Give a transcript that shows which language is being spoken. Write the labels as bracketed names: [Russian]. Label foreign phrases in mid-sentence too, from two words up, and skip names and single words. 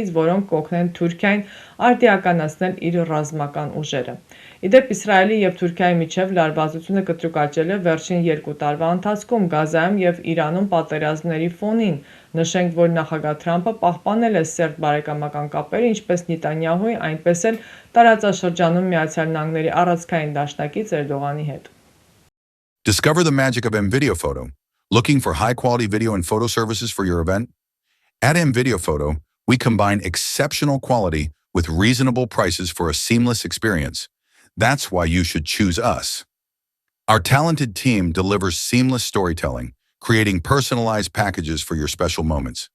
[Armenian] որոնք կօգնեն Թուրքիային արդիականացնել իր ռազմական ուժերը։ Իդեպ Իսրայելի եւ Թուրքիայի միջև լարվածությունը կտրուկ աճել է վերջին 2 տարվա ընթացքում Գազայում եւ Իրանում պատերազմների ֆոնին։ Նշենք, որ նախագահ Թրամփը պահպանել է սերտ բարեկամական կապերը ինչպես Նետանյահուի, այնպես էլ տարածաշրջանում Միացյալ Նահանգների առանցքային դաշնակից Էրդողանի հետ։ [English] Discover the magic of mVideo Photo. Looking for high-quality video and photo services for your event? At mVideo Photo, we combine exceptional quality with reasonable prices for a seamless experience. That's why you should choose us. Our talented team delivers seamless storytelling, creating personalized packages for your special moments.